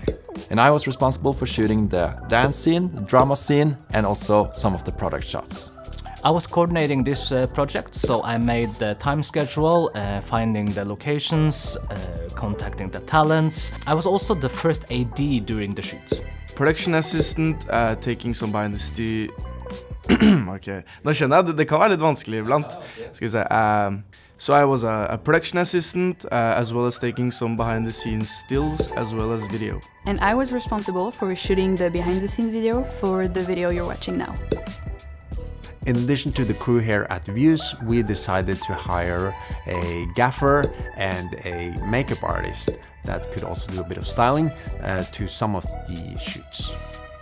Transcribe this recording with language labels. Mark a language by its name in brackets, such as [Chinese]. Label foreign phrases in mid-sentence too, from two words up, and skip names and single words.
[English] And I was responsible for shooting the dance scene, the drama scene, and also some of the product shots. I was coordinating this project, so I made the time schedule, finding the locations, contacting the talents. I was also the first AD during the shoots. Production assistant, taking some behind the scene. [Norwegian] Ok, nå skjønner jeg, det kan være litt vanskelig iblant. Skal vi se. [English] So I was a production assistant, as well as taking some behind the scenes stills, as well as video. And I was responsible for shooting the behind the scenes video for the video you're watching now. In addition to the crew here at Views, we decided to hire a gaffer and a makeup artist that could also do a bit of styling to some of the shoots.